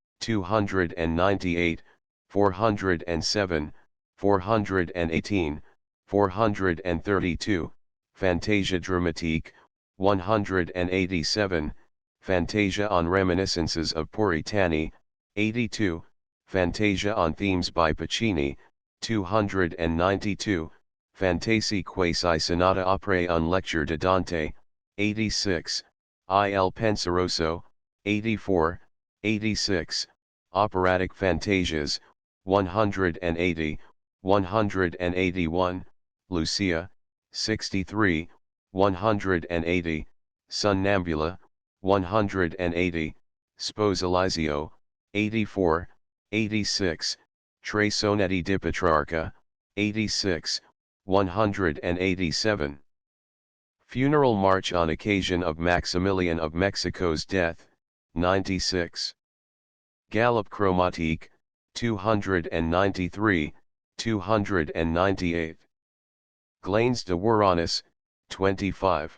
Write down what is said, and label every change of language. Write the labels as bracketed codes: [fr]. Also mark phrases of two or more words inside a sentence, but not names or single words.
[en] 298, 407, 418, 432, Fantasia Dramatique, 187, Fantasia on Reminiscences of Puritani, 82, Fantasia on Themes by Puccini, 292, Fantaisie quasi sonata opere un lecture de Dante, 86, Il Penseroso, 84, 86, Operatic Fantasias, 180, 181, Lucia, 63, 180, Sonnambula, 180, Sposalizio, 84, 86, Tre Sonetti di Petrarca, 86, 187. Funeral March on occasion of Maximilian of Mexico's death, 96. Galop Chromatique, 293, 298. Glanes de Wuranus, 25.